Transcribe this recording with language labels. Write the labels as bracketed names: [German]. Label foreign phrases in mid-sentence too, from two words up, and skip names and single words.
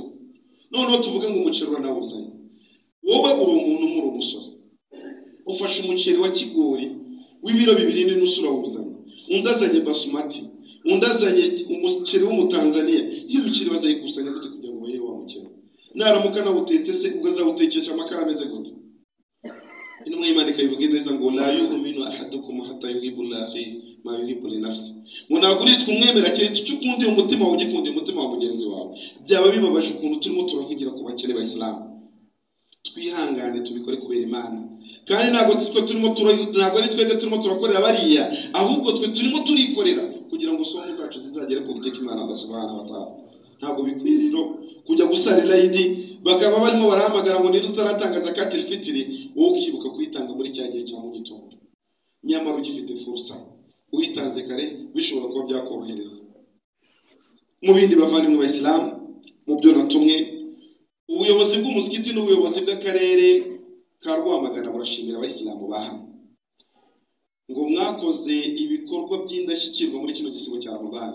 [Kinyarwanda] Noneho tuvuge ngo umuceri uranawuzanye, wowe uri umuntu muri umusoro ufashe umuceri wa kigori w'ibiro 2.5 urawuzanye, undazanye basmati, undazanye umuceri w'umutanzania. Iyo biciri bazayikusanya gute kugira ngo baye wa muceri? Naramuka na utetse se ugazawutekesha amakara ameze gute? Intumwa y'Imana ikabivuga neza ngo [Arabic] لا يؤمن أحدكم حتى يحب لله ما يحب لنفسي. [Kinyarwanda] Munaguritwe umwemera cyane cyo kundi umutima wawe gikundi umutima wa mugenzi wawe. Byaba bibabaje ukuntu turimo turavugira ku bakene b'Islam. Twihangane tubikore kubera Imana. Kandi ntabwo ari twebwe turimo turakorera bariya, ahubwo twe turimo turikorera kugira ngo somo zacu zizagere ku giteka Imana [Arabic] الله سبحانه وتعالى. [Kinyarwanda] Ntabwo bikwiriro kujya gusarira idi bakaba barimo barahamagara ngo niba utaratanga [Arabic] زكاة الفطر [Kinyarwanda] wowe ukibuka kuyitanga muri cya gihe cya mu gitondo. Nyamara ugifite fursa uyitanze kare bishobora kuba byakorohereza. Mu bindi bavandimwe b'Islam, mu byo natumwe, ubuyobozi bw'umusikiti n'ubuyobozi bw'akarere ka Rwamagana burashimira Abayisilamu bahamwe ngo mwakoze ibikorwa by'indashyikirwa muri kino gisibo cya Ramadan.